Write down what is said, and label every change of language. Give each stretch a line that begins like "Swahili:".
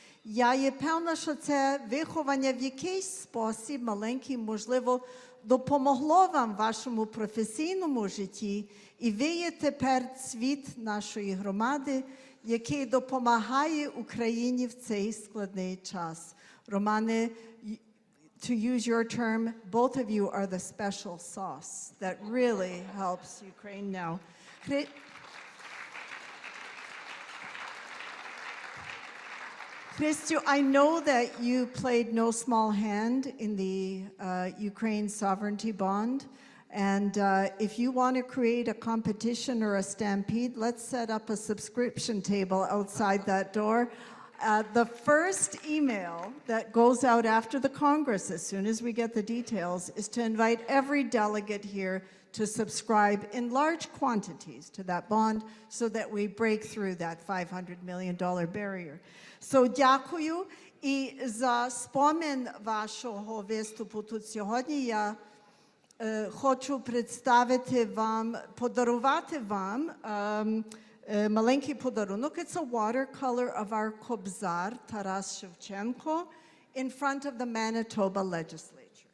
Ukrainian: Я є певна, що це виховання в якийсь спосіб, маленький, можливо, допомогло вам в вашому професійному житті, і ви є тепер цвіт нашої громади, який допомагає Україні в цей складний час.
English: Романе, to use your term, both of you are the special sauce that really helps Ukraine now. Chrystia, I know that you played no small hand in the Ukraine sovereignty bond. And if you want to create a competition or a stampede, let's set up a subscription table outside that door. The first email that goes out after the Congress, as soon as we get the details, is to invite every delegate here to subscribe in large quantities to that bond so that we break through that $500 million barrier.
Ukrainian: So дякую. І за спомин вашого виступу тут сьогодні я хочу представити вам, подарувати вам маленький подарунок.
English: It's a watercolor of our Kobzar, Taras Shevchenko, in front of the Manitoba legislature.